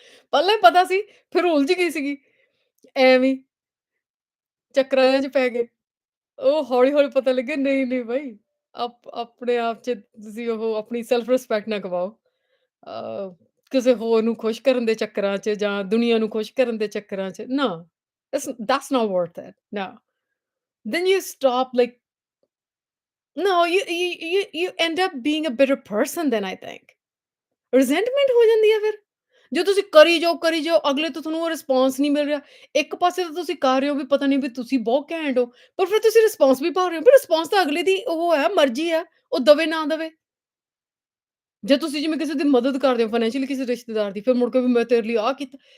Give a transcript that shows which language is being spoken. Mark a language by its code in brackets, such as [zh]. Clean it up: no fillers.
[pa] ਪਹਿਲਾਂ ਹੀ ਪਤਾ ਸੀ, ਫਿਰ ਉਲਝ ਗਈ ਸੀਗੀ। ਐਵੇਂ ਹੀ ਚੱਕਰਾਂ 'ਚ ਪੈ ਗਏ। ਉਹ ਹੌਲੀ-ਹੌਲੀ ਪਤਾ ਲੱਗਿਆ ਨਹੀਂ-ਨਹੀਂ ਬਾਈ, ਆਪਣੇ ਆਪ 'ਚ ਤੁਸੀਂ ਉਹ ਆਪਣੀ ਸੈਲਫ ਰਿਸਪੈਕਟ ਨਾ ਗਵਾਓ। ਕਿਸੇ ਹੋਰ ਨੂੰ ਖੁਸ਼ ਕਰਨ ਦੇ ਚੱਕਰਾਂ 'ਚ ਜਾਂ ਦੁਨੀਆ ਨੂੰ ਖੁਸ਼ ਕਰਨ ਦੇ ਚੱਕਰਾਂ 'ਚ, ਨਾ, [en] that's not worth it, no. Then you stop like no, you end up being a bitter person then I think. [pa] Resentment ਹੋ ਜਾਂਦੀ ਆ ਫਿਰ। ਜੇ ਤੁਸੀਂ ਕਰੀ ਜਾਓ, ਅਗਲੇ ਤੋਂ ਤੁਹਾਨੂੰ ਉਹ ਰਿਸਪੌਂਸ ਨਹੀਂ ਮਿਲ ਰਿਹਾ। ਇੱਕ ਪਾਸੇ ਤਾਂ ਤੁਸੀਂ ਕਰ ਰਹੇ ਹੋ ਵੀ ਪਤਾ ਨਹੀਂ ਵੀ ਤੁਸੀਂ ਬਹੁਤ ਘੈਂਟ ਹੋ, ਪਰ ਫਿਰ ਤੁਸੀਂ ਰਿਸਪੌਂਸ ਵੀ ਪਾ ਰਹੇ ਹੋ, ਪਰ ਰਿਸਪੌਂਸ ਤਾਂ ਅਗਲੇ ਦੀ ਉਹ ਹੈ, ਮਰਜ਼ੀ ਆ, ਉਹ ਦਵੇ ਨਾ ਦਵੇ। ਜੇ ਤੁਸੀਂ ਜਿਵੇਂ ਕਿਸੇ ਦੀ ਮਦਦ ਕਰਦੇ ਹੋ ਫਾਈਨੈਂਸ਼ੀਅਲੀ ਕਿਸੇ ਰਿਸ਼ਤੇਦਾਰ ਦੀ, ਫਿਰ ਮੁੜ ਕੇ ਵੀ ਮੈਂ ਤੇਰੇ ਲਈ ਆਹ ਕੀਤਾ।